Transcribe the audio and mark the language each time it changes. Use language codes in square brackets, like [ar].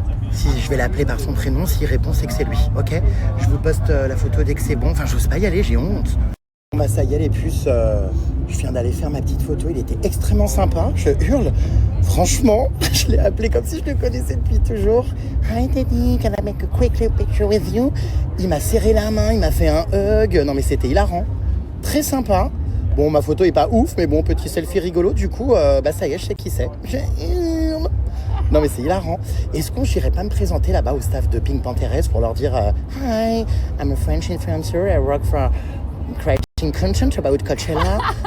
[fr] Si je vais l'appeler par son prénom, s'il répond, c'est que c'est lui, ok? Je vous poste la photo dès que c'est bon. Enfin, j'ose pas y aller, j'ai honte. Bon bah ça y est les puces, je viens d'aller faire ma petite photo, il était extrêmement sympa, je hurle. Franchement, je l'ai appelé comme si je le connaissais depuis toujours. [en] Hi Teddy, can I make a quick little picture with you? [fr] Il m'a serré la main, il m'a fait un hug, non mais c'était hilarant. Très sympa. Bon, ma photo est pas ouf, mais bon, petit selfie rigolo, du coup, bah ça y est, je sais qui c'est. Je hurle. Non mais c'est hilarant. Est-ce qu'on n'irait pas me présenter là-bas au staff de Pink Panthérès pour leur dire [en] Hi, I'm a French influencer, I work for creating content about Coachella.